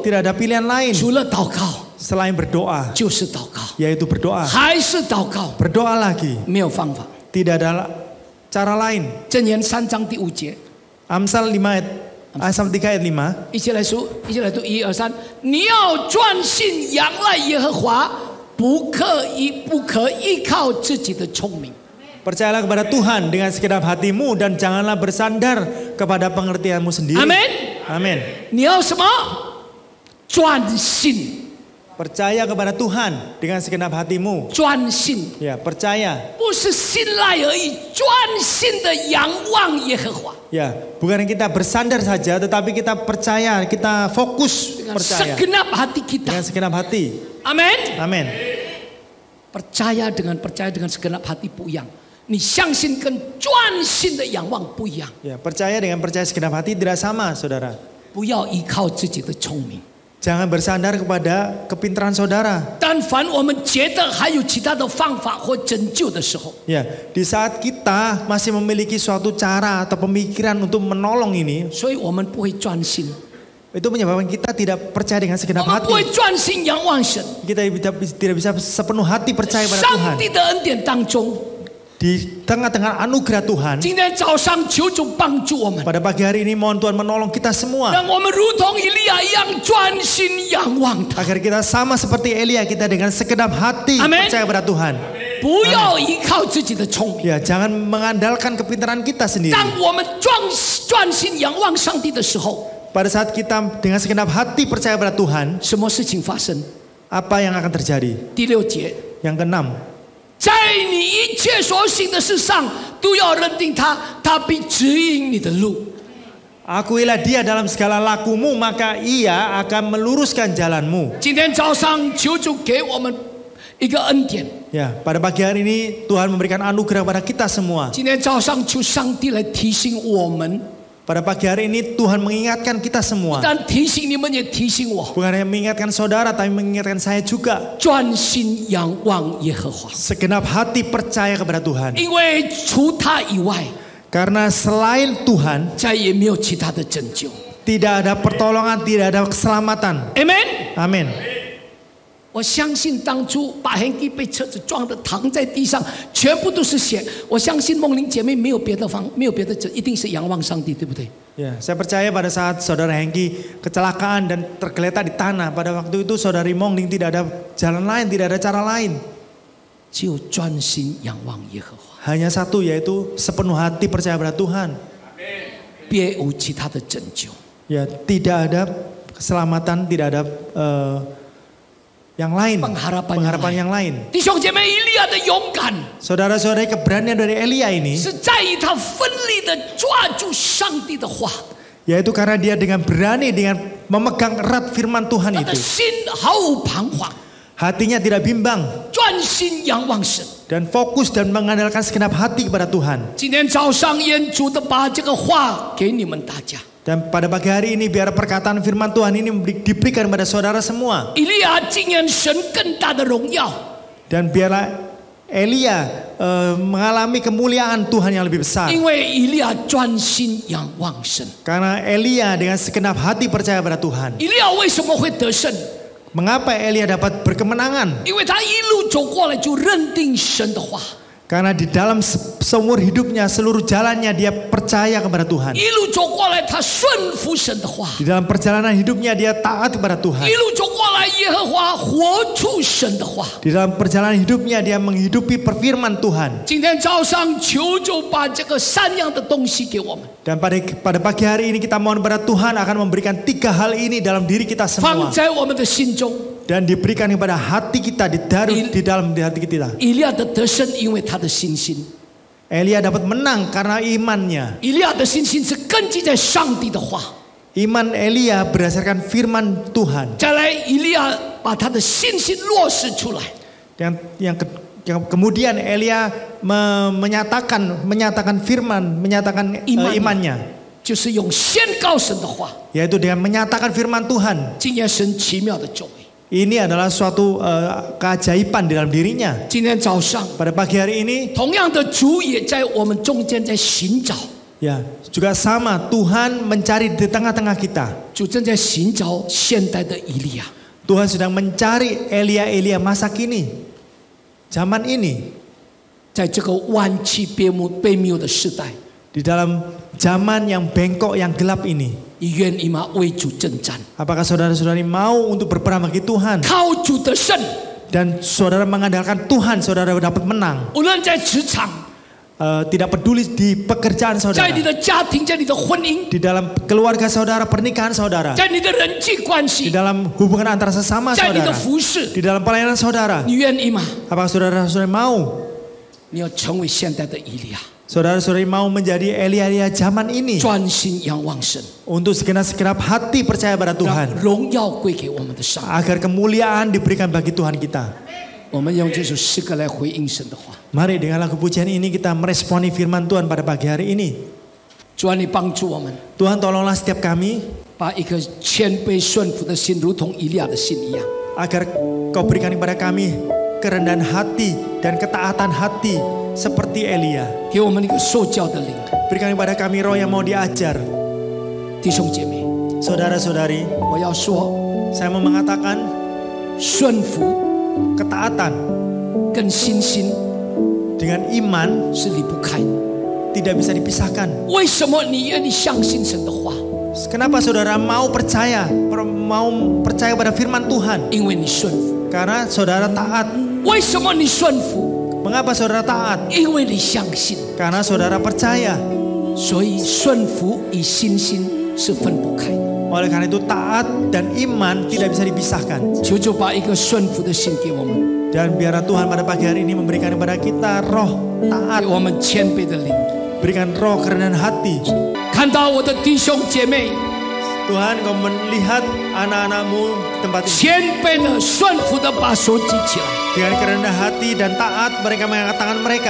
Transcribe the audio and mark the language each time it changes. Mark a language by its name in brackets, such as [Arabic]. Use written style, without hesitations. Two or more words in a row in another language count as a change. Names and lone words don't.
[Indonesian] tidak ada pilihan lain [Chinese] 除了祷告 [Indonesian] selain berdoa, [Chinese] 就是祷告， [Indonesian] yaitu berdoa. [Chinese] 还是祷告， [Indonesian] Berdoa lagi, [Chinese] 没有方法。 [Indonesian] tidak ada cara lain. [Chinese] 箴言3章第5节， [Indonesian] Amsal 5 ayat 3 ayat 5. [Chinese] 一起来读，1、2、3。你要专心仰赖耶和华，不可依靠自己的聪明。 [Indonesian] Percayalah kepada Tuhan dengan segenap hatimu dan janganlah bersandar kepada pengertianmu sendiri. [Chinese] 阿门。 [Indonesian] Amin. [Chinese] 你要什么？专心， [Indonesian] Percaya kepada Tuhan dengan segenap hatimu. [Chinese] 专心， [Indonesian] Ya, percaya. [Chinese] 不是信赖而已，专心的仰望耶和华， [Indonesian] Ya, bukan kita bersandar saja tetapi kita percaya, kita fokus dengan percaya segenap hati kita。 dengan segenap hati. [Chinese] 阿门。 [Indonesian] Amin. percaya dengan segenap hati [Chinese] 不一样，你相信跟专心的仰望不一样。 [Indonesian] Ya, percaya dengan percaya segenap hati tidak sama, saudara. [Chinese] 不要依靠自己的聪明， [Indonesian] Jangan bersandar kepada kepintaran saudara. [Chinese] 但凡我们觉得还有其他的方法或拯救的时候， [Indonesian] Ya, di saat kita masih memiliki suatu cara atau pemikiran untuk menolong ini, [Chinese] 所以我们不会专心， [Indonesian] itu menyebabkan kita tidak percaya dengan [Chinese] 我 [Indonesian] segenap [Chinese] 们不会 [Indonesian] hati. [Chinese] 专心仰望神。 [Indonesian] Kita tidak bisa sepenuh hati percaya pada Tuhan. [Chinese] 上帝的恩典当中， [Indonesian] Di tengah-tengah anugerah Tuhan, [Chinese] 今天早上求主帮助我们， [Indonesian] pada pagi hari ini mohon Tuhan menolong kita semua. [Chinese] 让我们如同以利亚一样专心仰望他， [Indonesian] Agar kita sama seperti Elia, kita dengan segenap hati Amin. percaya pada Tuhan. [Chinese] 不要依靠自己的聪明。 [Indonesian] Ya, jangan mengandalkan kepintaran kita sendiri. [Chinese] 当我们专心仰望上帝的时候， [Indonesian] Pada saat kita dengan segenap hati percaya pada Tuhan, [Chinese] 什么事情发生？ [Indonesian] apa yang akan terjadi? [Chinese] 第6节， [Indonesian] Yang keenam, [Chinese] 在你一切所行的事上，都要认定他，他必指引你的路。 [Indonesian] akuilah dia dalam segala lakumu, maka ia akan meluruskan jalanmu. [Chinese] 今天早上求主给我们一个恩典。 [Indonesian] Ya, pada pagi hari ini Tuhan memberikan anugerah pada kita semua. [Chinese] 今天早上求上帝来提醒我们， [Indonesian] Pada pagi hari ini Tuhan mengingatkan kita [Chinese] 不 [Indonesian] semua. [Chinese] 但提醒你们，也提醒我， [Indonesian] Bukan hanya mengingatkan saudara, tapi mengingatkan saya juga. [Chinese] 专心仰望耶和华， [Indonesian] Segenap hati percaya kepada Tuhan. [Chinese] 因为除他以外， [Indonesian] Karena selain Tuhan, [Chinese] 再也没有其他的拯救。 [Indonesian] tidak ada pertolongan, tidak ada keselamatan. [Chinese] Amen。 [Indonesian] Amin. [Chinese] 我相信当初把 Henry 被车子撞得躺在地上，全部都是血。我相信梦玲姐妹没有别的没有别的一定是仰望上帝，对不对？ [Indonesian] Ya, saya percaya pada saat saudara Hengki kecelakaan dan tergeletak di tanah, pada waktu itu saudari Mongling tidak ada jalan lain, tidak ada cara lain. [Chinese] 只有专心仰望耶和华， [Indonesian] Hanya satu, yaitu sepenuh hati percaya pada Tuhan. [Chinese] 别无其他的拯救。 [Indonesian] Ya, tidak ada keselamatan, tidak ada yang lain, pengharapan yang lain. [Chinese] 弟兄姐妹，以利亚的勇敢 [Indonesian] Saudara-saudari, keberanian dari Elia ini [Chinese] 是在于他奋力的抓住上帝的话， [Indonesian] yaitu karena dia dengan berani, dengan memegang erat firman Tuhan [Chinese] 他的 [Indonesian] itu. [Chinese] 心毫无彷徨， [Indonesian] Hatinya tidak bimbang [Chinese] 专心仰望神。 [Indonesian] dan fokus dan mengandalkan segenap hati kepada Tuhan. [Chinese] 今天早上愿主的把这个话给你们大家。 [Indonesian] Dan pada pagi hari ini biar perkataan firman Tuhan ini diberikan kepada saudara semua. [Chinese] 以利亚经验神更大的荣耀， [Indonesian] Dan biarlah Elia mengalami kemuliaan Tuhan yang lebih besar. [Chinese] 因为以利亚专心仰望神。 [Indonesian] Karena Elia dengan segenap hati percaya pada Tuhan. [Chinese] 以利亚为什么会得胜？ [Indonesian] Mengapa Elia dapat berkemenangan? [Chinese] 因为他一路走过来就认定神的话， [Indonesian] Karena di dalam seumur hidupnya, seluruh jalannya dia percaya kepada Tuhan. [Chinese] 一路走过来他顺服神的话， [Indonesian] Di dalam perjalanan hidupnya dia taat kepada Tuhan. [Chinese] 一路走过来耶和华活出神的话。 [Indonesian] Di dalam perjalanan hidupnya dia menghidupi perfirman Tuhan. [Chinese] 今天早上求主把这个三样的东西给我们， [Indonesian] Dan pada pagi hari ini kita mohon kepada Tuhan akan memberikan 3 hal ini dalam diri kita [Chinese] 放 [Indonesian] semua. [Chinese] 在我们的心中。 [Indonesian] Dan diberikan kepada hati kita, di dalam hati kita. [Chinese] 以利亚的得胜，因为他的信心。 [Indonesian] Elia dapat menang karena imannya. [Chinese] 以利亚的信心是根基在上帝的话。 [Indonesian] Iman Elia berdasarkan firman Tuhan. [Chinese] 再来，以利亚把他的信心落实出来。 [Indonesian] Yang kemudian Elia menyatakan firman, menyatakan imannya. [Chinese] 就是用宣告神的话， [Indonesian] Yaitu dengan menyatakan firman Tuhan. [Chinese] 经验神奇妙的作为。 [Indonesian] Ini adalah suatu keajaiban di dalam dirinya. [Chinese] 今天早上， [Indonesian] Pada pagi hari ini, [Chinese] 同样的主也在我们中间在寻找， [Indonesian] ya juga sama Tuhan mencari di tengah-tengah kita. [Chinese] 主正在寻找现代的以利亚。 [Indonesian] Tuhan sedang mencari Elia masa kini, zaman ini, [Chinese] 在这个弯曲悲谬的时代， [Indonesian] di dalam zaman yang bengkok, yang gelap ini. [Chinese] 你愿意吗？为主征战， [Indonesian] Apakah saudara-saudari mau untuk berperang bagi Tuhan? [Chinese] 靠主得胜。 [Indonesian] Dan saudara mengandalkan Tuhan, saudara dapat menang. [Chinese] 无论在职场， [Indonesian] Tidak peduli di pekerjaan [Chinese] 在 [Indonesian] saudara, [Chinese] 你的家庭，在你的婚姻， [Indonesian] di dalam keluarga saudara, pernikahan saudara, [Chinese] 在你的人际关 [Indonesian] di [Chinese] 系， [Indonesian] dalam hubungan antara sesama [Chinese] 在你的 [Indonesian] saudara, [Chinese] 服饰， [Indonesian] di dalam pelayanan saudara. [Chinese] 你愿意吗？ [Indonesian] Apakah saudara-saudari mau? [Chinese] 你要成为现代的以利亚， [Indonesian] Saudara-saudari mau menjadi Elia zaman ini [Chinese] 专心仰望神， [Indonesian] untuk segenap hati percaya pada [Chinese] 让 [Indonesian] Tuhan, [Chinese] 荣耀归给我们的上帝。 [Indonesian] agar kemuliaan diberikan bagi Tuhan kita. [Chinese] 我们用这首诗歌来回应神的话。 [Indonesian] Mari dengan lagu pujian ini kita meresponi firman Tuhan pada pagi hari ini. [Chinese] 主啊，你帮助我们， [Indonesian] Tuhan tolonglah setiap kami [Chinese] 把一颗谦卑顺服的心，如同以利亚的心一样。 [Indonesian] agar Kau berikan kepada kami kerendahan hati dan ketaatan hati seperti Elia. [Chinese] 给我们一个受教的灵， [Indonesian] Berikan kepada kami roh yang mau diajar. [Chinese] 弟兄姐妹， [Indonesian] Saudara-saudari, [Chinese] 我要说， [Indonesian] saya mau mengatakan [Chinese] 顺服 [Indonesian] ketaatan [Chinese] 跟信心 [Indonesian] dengan iman [Chinese] 是离不开的。 [Indonesian] tidak bisa dipisahkan. [Chinese] 为什么你愿意相信神的话？ [Indonesian] Kenapa saudara mau percaya pada firman Tuhan? [Chinese] 因为你顺服。 [Indonesian] Karena saudara taat. [Chinese] 为什么你顺服？ [Indonesian] Mengapa saudara taat? [Chinese] 因为你相信。 [Indonesian] Karena saudara percaya. [Chinese] 所以顺服与信心是分不开的。 [Indonesian] Oleh karena itu taat dan iman tidak bisa dipisahkan. [Chinese] 求主把一个顺服的心给我们， [Indonesian] Dan biarlah Tuhan pada pagi hari ini memberikan kepada kita roh [Chinese] 给 [Indonesian] taat, [Chinese] 我们谦卑的灵。 [Indonesian] berikan roh kerendahan hati. [Chinese] 看到我的弟兄姐妹 [Indonesian] Tuhan, Kau melihat anak-anakmu di tempat ini [Chinese] 谦卑的、顺服的把手举起来， [Indonesian] dengan kerendahan hati dan taat. Mereka mengangkat tangan mereka.